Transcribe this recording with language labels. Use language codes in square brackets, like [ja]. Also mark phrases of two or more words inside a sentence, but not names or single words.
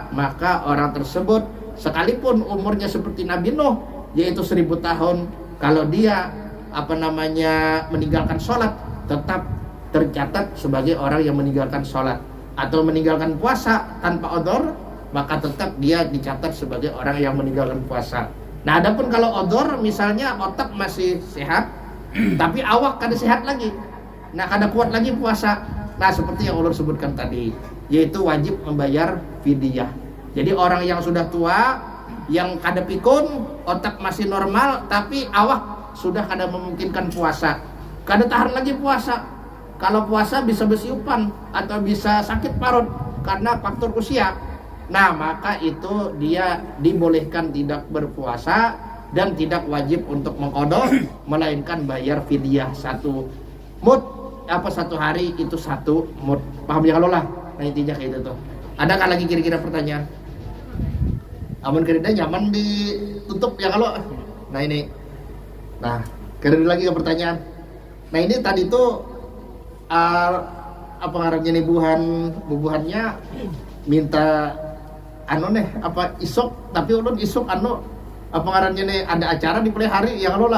[id] Maka orang tersebut sekalipun umurnya seperti Nabi Nuh, yaitu 1000 tahun, kalau dia meninggalkan sholat, tetap tercatat sebagai orang yang meninggalkan sholat. Atau meninggalkan puasa tanpa odor, maka tetap dia dicatat sebagai orang yang meninggalkan puasa. Nah adapun kalau odor, [bjn] misalnya otak masih sehat tapi awak kada sehat lagi, nah kada kuat lagi puasa, nah seperti yang ulun sebutkan tadi, yaitu wajib membayar fidyah. [id] Jadi orang yang sudah tua, yang kada pikun, otak masih normal tapi awak sudah kada memungkinkan puasa, kada tahan lagi puasa. Kalau puasa bisa bersiupan atau bisa sakit parut karena faktor usia, nah maka itu dia dibolehkan tidak berpuasa dan tidak wajib untuk mengqadha, melainkan bayar fidyah 1 mud, satu hari itu 1 mud. Paham ya kalau lah? [bjn] Nah intinya kayak itu tuh. Adakah lagi kira-kira pertanyaan? Amun kerida nyaman ditutup ya kalau. Nah ini. Nah, kira lagi ke pertanyaan. Nah ini tadi tuh apa ngarannya nih bubuhannya minta isok, tapi ulun isok apa ngarannya nih ada acara di play hari ya kalau lah.